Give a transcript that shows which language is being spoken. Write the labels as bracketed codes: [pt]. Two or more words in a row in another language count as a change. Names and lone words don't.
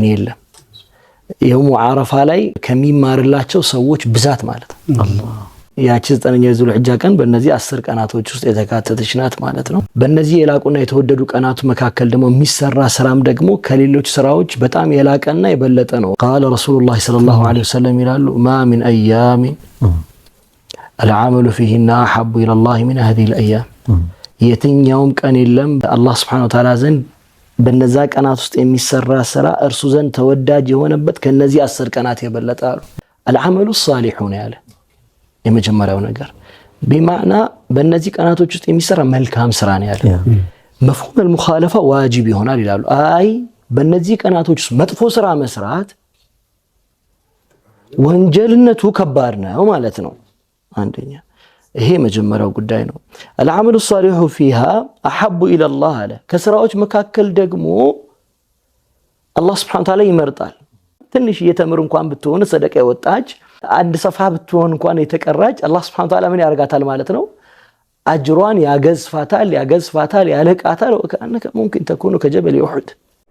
[am] የለም። [ar] يوم عرفة [am] ላይ ከሚማርላቸው ሰዎች ብዛት ማለት ነው። አላህ ያቺ 9ኛው ዙልሂጃ ቀን በእነዚህ 10 ቀናቶች ውስጥ የተካተተች ናት ማለት ነው። በእነዚህ የላቁና የተወደዱ ቀናቱ መካከል ደግሞ የሚሰራ ስራም ደግሞ ከሌሎች ስራዎች በጣም የላቀና የበለጠ ነው። [ar] قال رسول الله صلى الله عليه وسلم [am] ይላሉ ማ [ar] من أيام العمل فيهن أحب إلى الله من هذه الأيام [am] የትኛውም ቀን የለም አላህ [ar] سبحانه وتعالى [am] ዘንድ በነዛ ቀናት ውስጥ የሚሰራ ስራ እርሱ ዘንድ ተወዳጅ የሆነበት ከነዚህ 10 ቀናት የበለጠ አሉ። [ar] العمل الصالح [am] ነው ያለ የመጀመሪያው ነገር በማዕና በእነዚህ ቀናቶች ውስጥ የሚሰራ መልካም ስራ ነው ያለ። [ar] مفهوم المخالفه [am] ዋጅብ ይሆናል ይላሉ። አይ በእነዚህ ቀናቶች ውስጥ መጥፎ ስራ መስራት ወንጀልነቱ ከባድ ነው ማለት ነው። አንደኛ ይሄ መጀመሪያው ጉዳይ ነው። [ar] العمل الصالح فيها احب الى الله [am] አለ። ከስራዎች መካከል ደግሞ አላህ [ar] سبحانه وتعالى [am] ይመርጣል። ትንሽ የተምር እንኳን ብትሆን ሰደቃ የወጣች አንድ ሰፋ ብትሆን እንኳን የተቀራጭ አላህ [ar] سبحانه وتعالى [am] ምን ያርጋታል ማለት ነው? አጅሯን ያገዝፋታል ያለቃታል። [ar] وكأنك ممكن تكون كجبل أحد